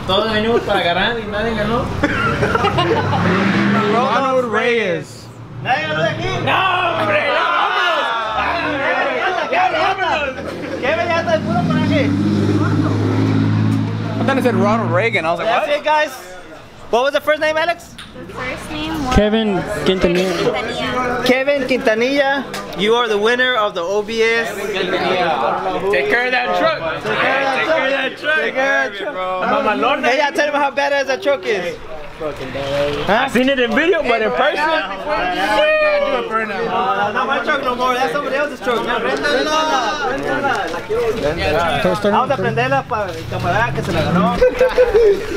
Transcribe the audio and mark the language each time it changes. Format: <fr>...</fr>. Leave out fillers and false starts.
<es>Todos venimos para ganar y nadie ganó. Ronald Reyes. ¿Nadie ganó de aquí? ¡No, hombre! ¡Vámonos! Kevin ya está el puro coraje.</es> <en>I thought it said Ronald Reagan. I was like, That's what? it, guys. What was the first name, Alex? The first name was Kevin Quintanilla. Quintanilla. Kevin Quintanilla. You are the winner of the OBS. Take care of that truck. Take care of that truck. Hey, I tell him how badass that truck is. I seen it in video, but in person. Not my truck no more. That's somebody else's truck.</en> <es>Vamos a prenderla para el camarada que se la ganó.</es>